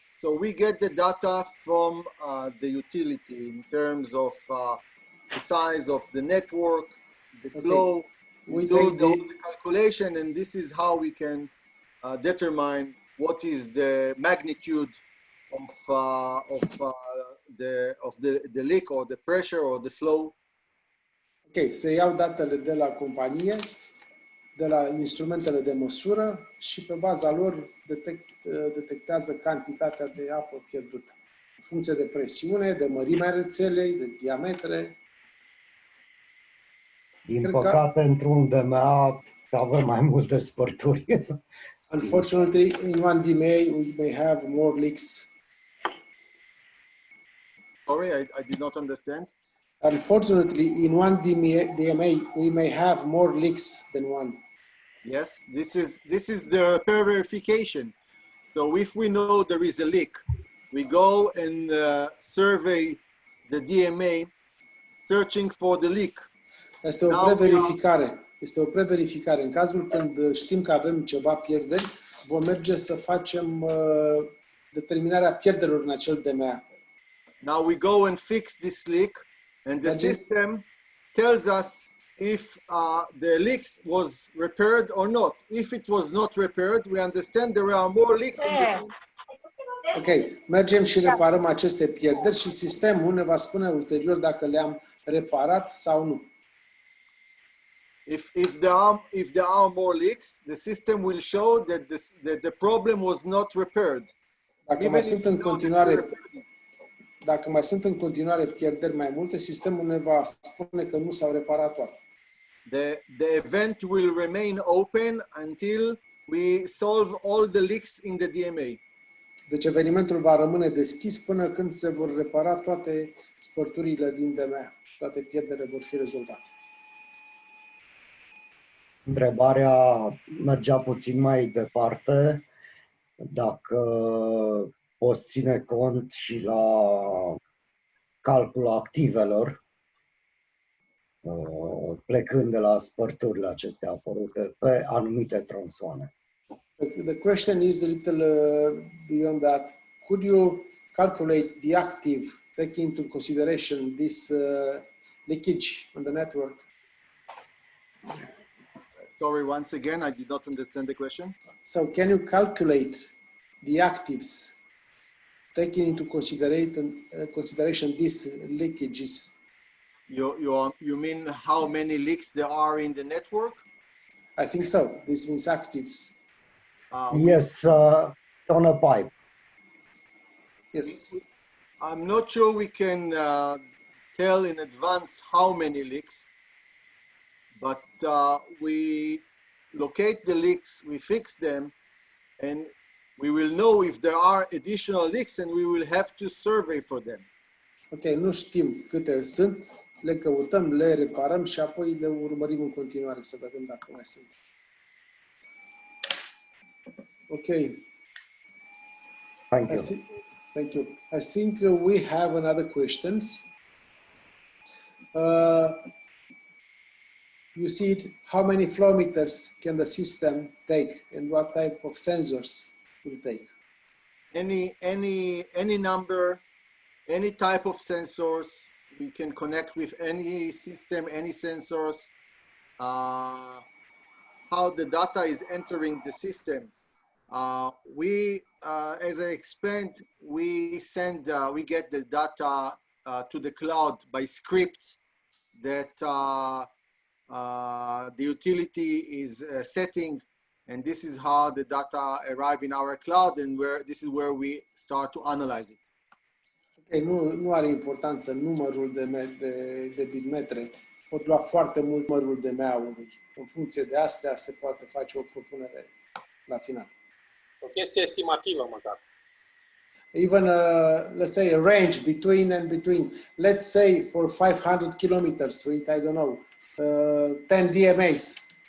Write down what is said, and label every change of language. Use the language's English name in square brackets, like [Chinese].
[English] So we get the data from the utility in terms of the size of the network, the flow. We do the calculation, and this is how we can determine what is the magnitude of the leak or the pressure or the flow. [Romanian] Ok, se iau datele de la companie, de la instrumentele de măsură și pe baza lor detectează cantitatea de apă pierdută. În funcție de presiune, de mărimea rețelei, de diametre. Din păcate, într-un DMA avem mai multe spărturi. [English] Unfortunately, in one DMA, we may have more leaks. Sorry, I did not understand. Unfortunately, in one DMA, we may have more leaks than one. Yes, this is the per verification. So if we know there is a leak, we go and survey the DMA, searching for the leak. [Romanian] Este o preverificare. Este o preverificare. În cazul când știm că avem ceva pierderi, vom merge să facem determinarea pierderilor în acel DMA. [English] Now we go and fix this leak, and the system tells us if the leaks was repaired or not. If it was not repaired, we understand there are more leaks in the... [Romanian] Ok, mergem și reparăm aceste pierderi și sistemul ne va spune ulterior dacă le-am reparat sau nu. [English] if there are more leaks, the system will show that the problem was not repaired. [Romanian] Dacă mai sunt în continuare Dacă mai sunt în continuare pierderi mai multe, sistemul ne va spune că nu s-au reparat toate. [English] The event will remain open until we solve all the leaks in the DMA. [Romanian] Deci evenimentul va rămâne deschis până când se vor repara toate spărturile din DMA. Toate pierderile vor fi rezolvate. Întrebarea mergea puțin mai departe, dacă poți ține cont și la calculul activelor, plecând de la spărturile acestea apărute pe anumite tronsoane. [English] The question is a little beyond that. Could you calculate the active, taking into consideration this leakage on the network? Sorry, once again, I did not understand the question. So can you calculate the actives, taking into consideration these leakages? You mean how many leaks there are in the network? I think so. This means actives. Yes, on a pipe. Yes. I'm not sure we can tell in advance how many leaks, but we locate the leaks, we fix them, and we will know if there are additional leaks, and we will have to survey for them. [Romanian] Ok, nu știm câte sunt, le căutăm, le reparăm și apoi le urmărim în continuare să vedem dacă mai sunt. [English] Okay. Thank you. Thank you. I think we have another questions. You see it, how many flow meters can the system take and what type of sensors will take? Any number, any type of sensors, we can connect with any system, any sensors, how the data is entering the system. As I explained, we get the data to the cloud by scripts that the utility is setting, and this is how the data arrive in our cloud, and this is where we start to analyze it. [Romanian] Okay, nu are importanță numărul de bitmetre. Pot lua foarte mult numărul de DMA-ului. În funcție de astea se poate face o propunere la final. O chestie estimativă măcar. [English] Even, let's say, a range between and between. Let's say for 500 kilometers with, I don't know, 10 DMAs.